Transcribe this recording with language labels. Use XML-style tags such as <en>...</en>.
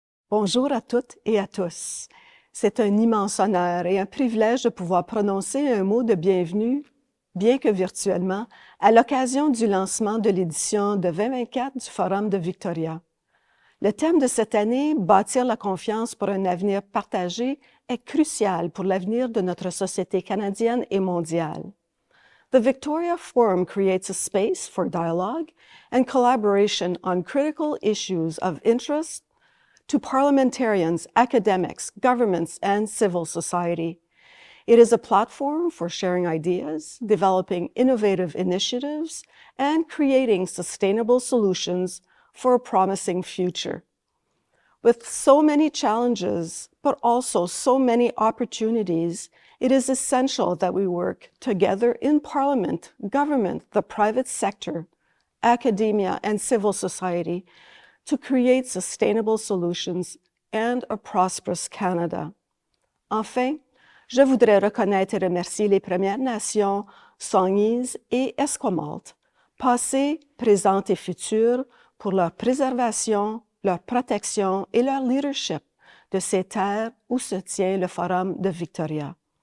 <fr>Bonjour à toutes et à tous. C'est un immense honneur et un privilège de pouvoir prononcer un mot de bienvenue, bien que virtuellement, à l'occasion du lancement de l'édition de 2024 du Forum de Victoria. Le thème de cette année, Bâtir la confiance pour un avenir partagé, est crucial pour l'avenir de notre société canadienne et mondiale.</fr> <en>The Victoria Forum creates a space for dialogue and collaboration on critical issues of interest to parliamentarians, academics, governments, and civil society. It is a platform for sharing ideas, developing innovative initiatives, and creating sustainable solutions for a promising future. With so many challenges, but also so many opportunities, it is essential that we work together in Parliament, government, the private sector, academia, and civil society to create sustainable solutions and a prosperous Canada.</en> <fr>Enfin, je voudrais reconnaître et remercier les Premières Nations, Songhees et Esquimalt, passées, présentes et futures, pour leur préservation, leur protection et leur leadership de ces terres où se tient le Forum de Victoria.</fr>